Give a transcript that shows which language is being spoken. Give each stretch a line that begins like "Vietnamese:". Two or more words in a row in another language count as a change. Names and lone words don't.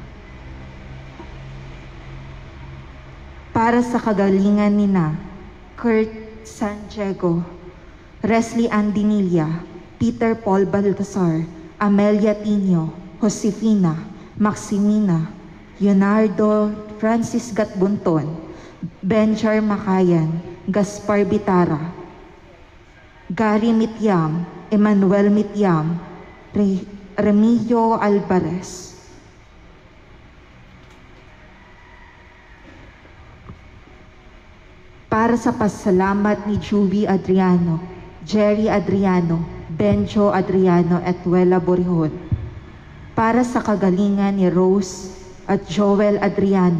Filipino: Para sa kagalingan nina Kurt San Diego, Resli Andinilla, Peter Paul Baltasar, Amelia Tino, Josefina, Maximina, Leonardo Francis Gatbunton, Benjar Makayan, Gaspar Bitara, Gary Mityam, Emmanuel Mityam, Remigio Alvarez. Para sa pasalamat ni Juby Adriano, Jerry Adriano, Benjo Adriano at Wela Borihon. Para sa kagalingan ni Rose at Joel Adriano.